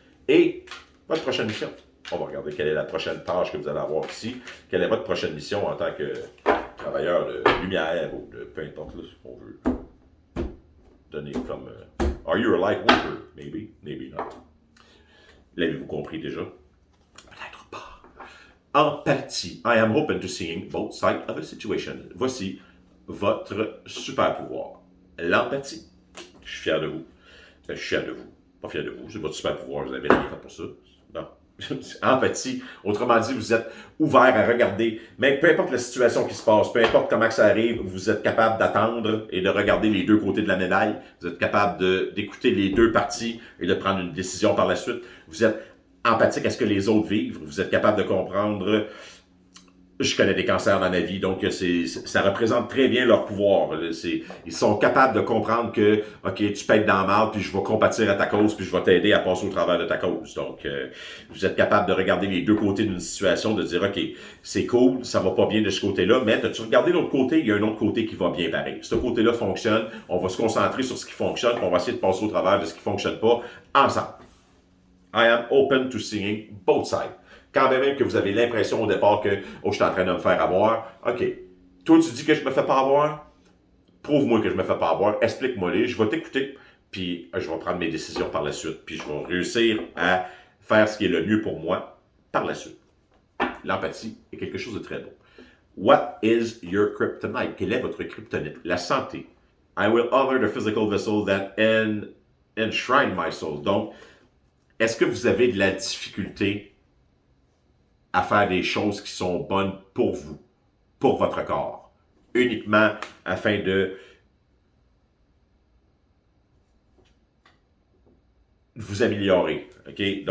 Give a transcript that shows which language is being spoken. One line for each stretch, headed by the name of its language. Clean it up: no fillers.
French: Et votre prochaine mission, on va regarder quelle est la prochaine tâche que vous allez avoir ici, quelle est votre prochaine mission en tant que travailleur de lumière ou de peu importe là, ce qu'on veut donner comme
English: Are you a light worker? Maybe, maybe not.
French: L'avez-vous compris déjà? Peut-être pas. Empathie.
English: I am open to seeing both sides of a situation.
French: Voici votre super pouvoir. L'empathie. Je suis fier de vous. Je suis fier de vous. Pas fier de vous. C'est votre super pouvoir. Vous n'avez rien fait pour ça. Non. Empathie. Autrement dit, vous êtes ouvert à regarder, mais peu importe la situation qui se passe, peu importe comment ça arrive, vous êtes capable d'attendre et de regarder les deux côtés de la médaille. Vous êtes capable d'écouter les deux parties et de prendre une décision par la suite. Vous êtes empathique à ce que les autres vivent. Vous êtes capable de comprendre. Je connais des cancers dans ma vie, donc ça représente très bien leur pouvoir. Ils sont capables de comprendre que, OK, tu peux être dans la marde, puis je vais compatir à ta cause, puis je vais t'aider à passer au travers de ta cause. Donc, vous êtes capable de regarder les deux côtés d'une situation, de dire, OK, c'est cool, ça va pas bien de ce côté-là, mais as-tu regardé l'autre côté? Il y a un autre côté qui va bien pareil. Ce côté-là fonctionne, on va se concentrer sur ce qui fonctionne, puis on va essayer de passer au travers de ce qui fonctionne pas ensemble.
English: I am open to seeing both sides.
French: Quand même que vous avez l'impression au départ que oh, je suis en train de me faire avoir, OK, toi tu dis que je me fais pas avoir, prouve-moi que je me fais pas avoir, explique-moi-les, je vais t'écouter, puis je vais prendre mes décisions par la suite, puis je vais réussir à faire ce qui est le mieux pour moi par la suite. L'empathie est quelque chose de très beau.
English: What is your kryptonite?
French: Quelle est votre kryptonite? La santé.
English: I will honor the physical vessel that enshrine my soul.
French: Donc, est-ce que vous avez de la difficulté à faire des choses qui sont bonnes pour vous, pour votre corps, uniquement afin de vous améliorer, OK?